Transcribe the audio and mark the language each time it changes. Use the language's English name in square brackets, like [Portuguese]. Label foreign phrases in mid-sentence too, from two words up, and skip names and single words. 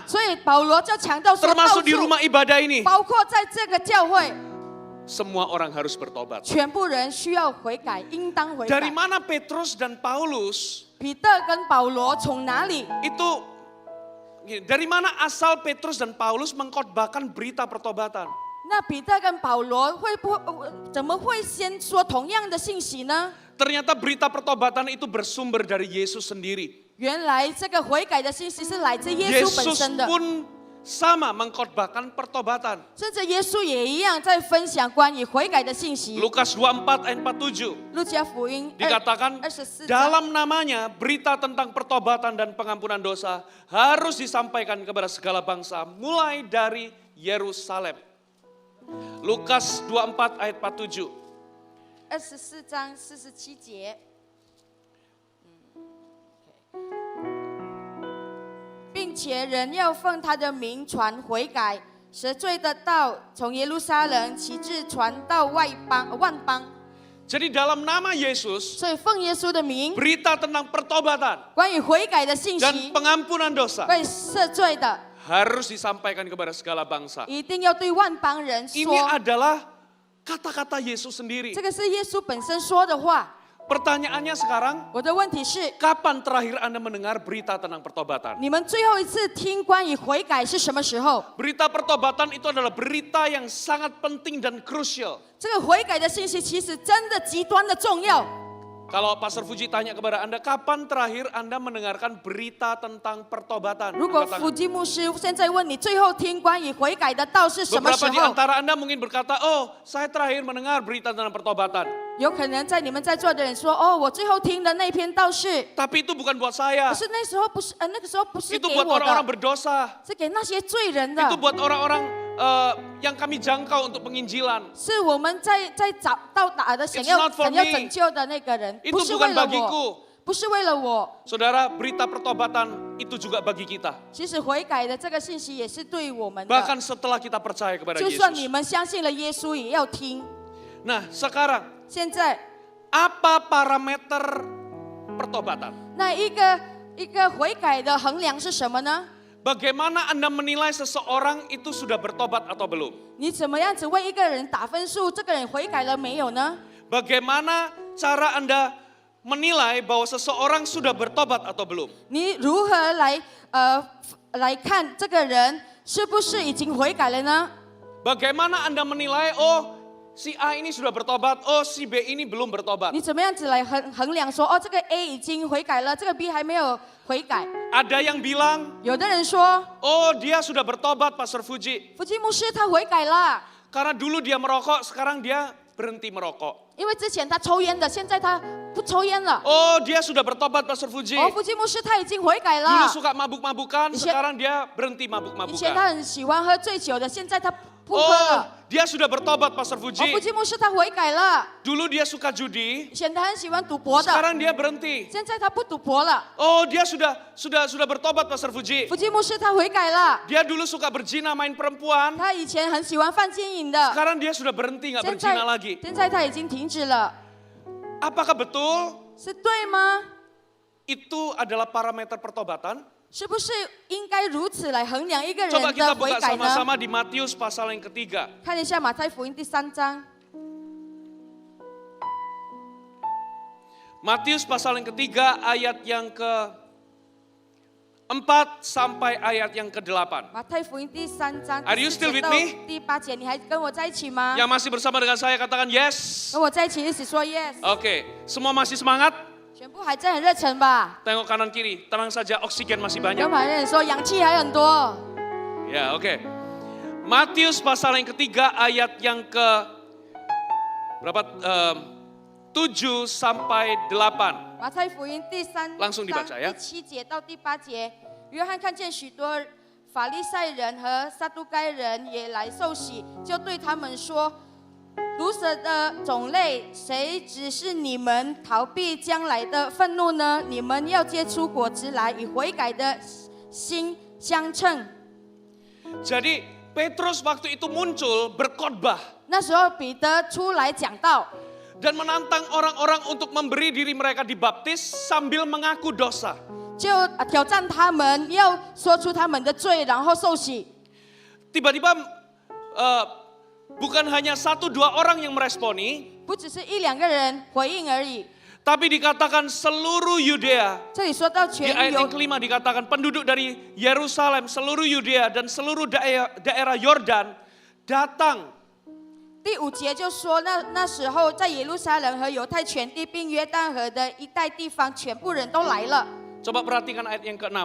[Chinese] 所以保罗就强调说，到 [Indonesian] Termasuk di [Chinese] 处， [Indonesian] rumah ibadah ini. [Chinese] 包括在这个教会， [Indonesian] Semua orang harus bertobat. [Chinese] 全部人需要悔改，应当悔 [Indonesian] Dari [Chinese] 改。 [Indonesian] mana Petrus dan Paulus [Chinese] 彼得跟保罗从哪里？ [Indonesian] itu, dari mana asal Petrus dan Paulus mengkhotbahkan berita pertobatan? [Chinese] 那彼得跟保罗会不怎么会先说同样的信息呢？ [Indonesian] Ternyata berita pertobatan itu bersumber dari Yesus sendiri. [Chinese] 原来这个悔改的信息是来自耶稣本 [Indonesian] Yesus [Chinese] 身的， [Indonesian] pun sama mengkhotbahkan pertobatan. [Chinese] 甚至耶稣也一样在分享关于悔改的信息。 [Indonesian] Lukas 24 ayat 47 [Chinese] 路加福音 [Indonesian] dikatakan [Chinese] 24章， [Indonesian] dalam namanya berita tentang pertobatan dan pengampunan dosa harus disampaikan kepada segala bangsa mulai dari Yerusalem. Lukas 24 ayat 47. [Chinese] 24 章47节。并且人要奉他的名传悔改，赦罪的道从耶路撒冷起至传到万邦。 [Indonesian] Jadi dalam nama Yesus [Chinese] 所以奉耶稣的名， [Indonesian] berita tentang pertobatan [Chinese] 关于悔改的信 [Indonesian] dan [Chinese] 息， [Indonesian] pengampunan dosa [Chinese] 被赦罪的， [Indonesian] harus disampaikan kepada segala bangsa. [Chinese] 一定要对万邦人 [Indonesian] Ini [Chinese] 说。 [Indonesian] adalah kata-kata Yesus sendiri. [Chinese] 这个是耶稣本身说的话。 [Indonesian] Pertanyaannya sekarang, [Chinese] 我的问题是， [Indonesian] kapan terakhir Anda mendengar berita tentang pertobatan? [Chinese] 你们最后一次听关于悔改是什么时候？ [Indonesian] Berita pertobatan itu adalah berita yang sangat penting dan krusial. [Chinese] 这个悔改的信息其实真的极端的重要。 [Indonesian] Kalau Pastor Fuji tanya kepada Anda, kapan terakhir Anda mendengarkan berita tentang pertobatan? [Chinese] 如果 [Indonesian] Angkat [Chinese] 福 [Indonesian] tangan. [Chinese] 基牧师现在问你，最后听关于悔改的道是什么时 [Indonesian] Beberapa di [Chinese] 候？ [Indonesian] antara Anda mungkin berkata, oh saya terakhir mendengar berita tentang pertobatan. [Chinese] 有可能在你们在座的人说，哦，我最后听的那篇道是， [Indonesian] Tapi itu bukan buat saya. [Chinese] 可是那时候不是，那个时候不是 [Indonesian] Itu [Chinese] 给 [Indonesian] buat [Chinese] 我 [Indonesian] orang-orang [Chinese] 的， [Indonesian] berdosa. [Chinese] 是给那些罪人 [Indonesian] Itu [Chinese] 的， [Indonesian] buat orang-orang yang kami jangkau untuk penginjilan. [Chinese] 是我们在找到达的想 [English] It's [Chinese] 要 [English] not for [Chinese] 想要 [English] me. [Chinese] 拯救的那个人， [Indonesian] Itu [Chinese] 不是 [Indonesian] bukan [Chinese] 为了我， [Indonesian] bagiku. [Chinese] 不是为了我。 [Indonesian] Saudara, berita pertobatan itu juga bagi kita. [Chinese] 其实悔改的这个信息也是对我们的， [Indonesian] Bahkan setelah kita percaya kepada [Chinese] 就算你 [Indonesian] Yesus. [Chinese] 们相信了耶稣，也要听。 [Indonesian] Nah, sekarang [Chinese] 现在 [Indonesian] apa parameter pertobatan? [Chinese] 那一个悔改的衡量是什么呢？ Bagaimana Anda menilai seseorang itu sudah bertobat atau belum? 你怎么样子为一个人打分数？这个人悔改了没有呢？ [Indonesian] Bagaimana cara Anda menilai bahwa seseorang sudah bertobat atau belum? [Chinese] 你如何来看这个人是不是已经悔改了呢？ [Indonesian] Bagaimana Anda menilai, oh si A ini sudah bertobat, oh si B ini belum bertobat? [Chinese] 你怎么样子来衡量说，哦，这个 A 已经悔改了，这个 B 还没有悔改？ [Indonesian] Ada yang bilang, [Chinese] 有的人说， [Indonesian] oh dia sudah bertobat Pastor Fuji. [Chinese] 福基牧师他悔改了， [Indonesian] Karena dulu dia merokok, sekarang dia berhenti merokok. [Chinese] 因为之前他抽烟的，现在他不抽烟了。 [Indonesian] Oh dia sudah bertobat Pastor Fuji. [Chinese] 哦，福基牧师他已经悔改 [Indonesian] Dulu [Chinese] 了， [Indonesian] suka mabuk-mabukan, Di- sekarang dia berhenti [Chinese] 以前 [Indonesian] mabuk-mabukan. [Chinese] 他很喜欢喝醉酒的，现在他不喝 [Indonesian] Oh [Chinese] 了。 [Indonesian] dia sudah bertobat Pastor [Chinese] 哦，福 [Indonesian] Fuji. [Chinese] 基牧师他悔改了， [Indonesian] Dulu dia suka judi, [Chinese] 以前他很喜欢赌博的， [Indonesian] sekarang dia berhenti. [Chinese] 现在他不赌博了。 [Indonesian] Oh dia sudah bertobat Pastor Fuji. [Chinese] 福基牧师他悔改了， [Indonesian] Dia dulu suka berzina main perempuan, [Chinese] 他以前很喜欢犯奸淫的， [Indonesian] sekarang dia sudah berhenti nggak [Chinese] 现 [Indonesian] berzina lagi. [Chinese] 现在他已经停止了， [Indonesian] Apakah betul [Chinese] 是对吗？ [Indonesian] itu adalah parameter pertobatan? [Chinese] 是不是应该如此来衡量一个人 [Indonesian] Coba kita [Chinese] 的悔 [Indonesian] buka [Chinese] 改呢？ [Indonesian] sama-sama di Matius pasal yang ketiga. [Chinese] 看一下马太福音第3章， [Indonesian] Matius pasal yang ketiga ayat yang ke-4 sampai ayat yang ke-8. [Chinese] 马太福音第3章 [English] Are you [Chinese] 第 [English] still [Chinese] 4节 [English] with [Chinese] 到 [English] me? [Chinese] 第8节，你还跟我在一起吗？ [Indonesian] Yang masih bersama dengan saya katakan yes. [Chinese] 跟我在一起一起说 yes， [Indonesian] Oke, semua masih semangat? [Chinese] 全部还在很热忱吧？ [Indonesian] Tengok kanan kiri, tenang saja oksigen masih banyak. [Chinese] 跟旁边人说氧气还很多。 [Indonesian] Ya, oke. Matius pasal yang ketiga ayat yang ke berapa? 7 sampai 8. [Chinese] 马太福音第3 [Indonesian] Langsung [Chinese] 章 [Indonesian] dibaca ya. [Chinese] 第7节到第8节，约翰看见许多法利赛人和撒都该人也来受洗，就对他们说：“毒蛇的种类，谁指示你们逃避将来的愤怒呢？你们要结出果子来，与悔改的心相称。” [Indonesian] Jadi Petrus waktu itu muncul berkhotbah [Chinese] 那时候彼得出来讲道， [Indonesian] dan menantang orang-orang untuk memberi diri mereka dibaptis sambil mengaku dosa. [Chinese] 就挑战他们，要说出他们的罪，然后受洗。 [Indonesian] Tiba-tiba bukan hanya 1-2 orang yang meresponi, [Chinese] 不只是1、2个人回应而已。 [Indonesian] tapi dikatakan seluruh Yudea. [Chinese] 这里说到 [Indonesian] Di [Chinese] 全 [Indonesian] ayat [Chinese] 犹 [Indonesian] yang kelima dikatakan penduduk dari Yerusalem, seluruh Yudea dan seluruh daerah Yordan datang. [Chinese] 第5节就说那时候在耶路撒冷和犹太全地并约旦河的一带地方，全部人都来了。 [Indonesian] Coba perhatikan ayat yang ke-6.